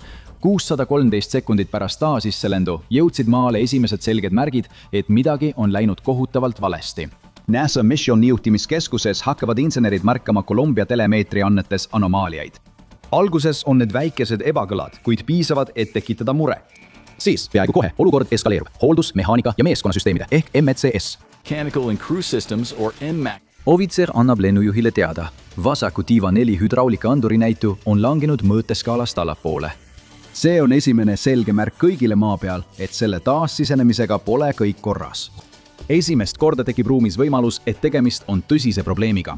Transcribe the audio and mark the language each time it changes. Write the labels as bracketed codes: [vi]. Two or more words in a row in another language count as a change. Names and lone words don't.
[et] 613 sekundit pärast taasisselendu jõudsid maale esimesed selged märgid, et midagi on läinud kohutavalt valesti. NASA Mission juhtimiskeskuses hakkavad insenerid märkama Columbia telemeetri annetes anomaaliaid. Alguses on need väikesed ebakõlad, kuid piisavad, et tekitada mure. Siis peaaegu kohe olukord eskaleerub. Hooldus, mehaanika ja meeskonnasüsteemide ehk MECS. [en] Mechanical and Crew Systems or MMAC. [et] Ohvitser annab lennujuhile teada. Vasaku tiiva 4 hüdraulika anduri näitu on langenud mõõteskaalast allapoole. see on esimene selge märk kõigile maa peal, et selle taassisenemisega pole kõik korras. Esimest korda tekib ruumis võimalus, et tegemist on tõsise probleemiga.